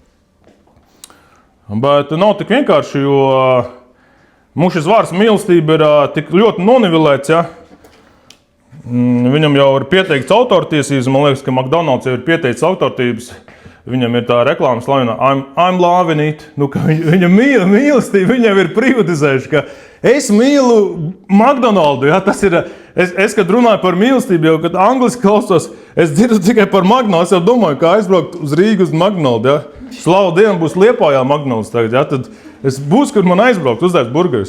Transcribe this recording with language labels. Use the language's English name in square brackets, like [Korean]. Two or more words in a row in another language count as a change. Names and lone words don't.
[Latvian] Bet nav tik vienkārši, jo mums šis vārds mīlestība ir tik ļoti nonivelēts, jā. Viņam jau ir pieteikts autortiesības, man liekas, ka McDonald's jau ir pieteicis autortiesības. Viņam ir tā reklāmas slavenā [English] I'm loving it. [Latvian] Nu, ka viņa mīlestība viņam ir privatizējuši, ka es mīlu McDonald's. Ja? Tas ir, es kad runāju par mīlestību, jau kad angliski klausos, es dzirdu tikai par McDonald's, es jau domāju, kā aizbraukt uz Rīgu uz McDonald's. Ja? Slavu Dievam būs Liepājā McDonald's tagad, ja? Tad es būs, kur man aizbraukt, uzdēs burgerus.